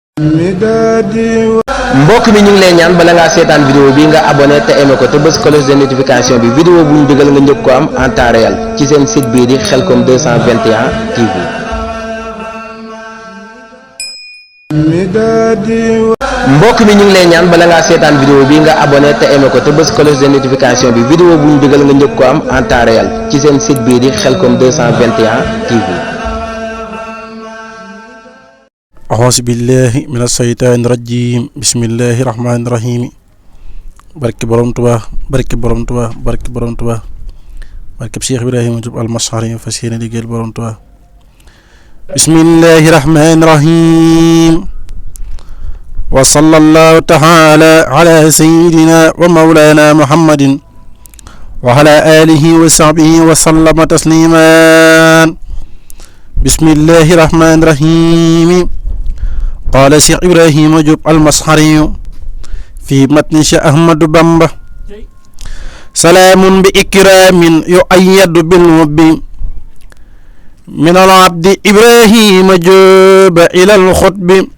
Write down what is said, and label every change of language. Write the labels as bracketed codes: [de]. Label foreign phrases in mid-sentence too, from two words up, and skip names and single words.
[wo] mbokk mi ñu ngi lay ñaan bala ngaa seetaan vidéo bi nga abonné te aimé ko te bës [fr] cloche de notification [wo] bi vidéo bu ñu dugal nga njëkk ko am [fr] en temps réel [wo] ci seen site bii di Khelcom 221 TV. mbokk mi ñu ngi lay ñaan bala ngaa seetaan vidéo bi nga abonné te aimé ko te bës [fr] cloche de notification [wo] bi vidéo bu ñu dugal nga njëkk ko am [fr] en temps réel [wo] ci seen site bii di Khelcom 221 TV. [ar] أعوذ بالله من الشيطان الرجيم بسم الله الرحمن الرحيم [wo] barke borom Tuubaa barke borom Tuubaa barke borom Tuubaa barke Cheikh Ibrahima Diop Al-Mashari fas yéene liggéeyal borom Tuubaa [ar] بسم الله الرحمن الرحيم وصلى الله تعالى على سيدنا ومولانا محمد و على آله وصحبه وسلم تسليما بسم الله الرحمن الرحيم قال شيخ إبراهيم جوب المسحري في متن شيخ أحمد بامبا سلام بإكرام يؤيد بالحب من العبد إبراهيم جوب إلى الخطب